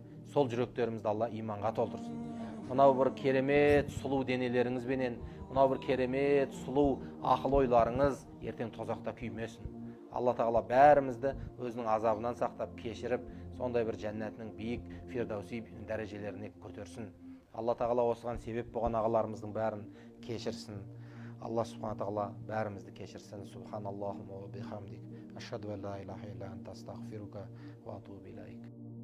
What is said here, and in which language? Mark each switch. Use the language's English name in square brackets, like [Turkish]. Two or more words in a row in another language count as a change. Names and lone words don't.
[Kazakh] Сол жүректерімізді Алла иманға толтырсын. Мынау бір керемет сұлу денелеріңізбенен, мынау бір керемет сұлу ақыл ойларыңыз ертең тозақта күймесін. Алла тағала бәрімізді өзінің азабынан сақтап, кешіріп, сондай бір жәннатының биік фирдауси дәрежелеріне көтерсін. Алла тағала осыған себеп болған ағаларымыздың бәрін кешірсін. Алла субхана тағала бәрімізді кешірсін. [Arabic] سبحانك اللهم وبحمدك، أشهد أن لا إله إلا أنت، أستغفرك وأتوب إليك.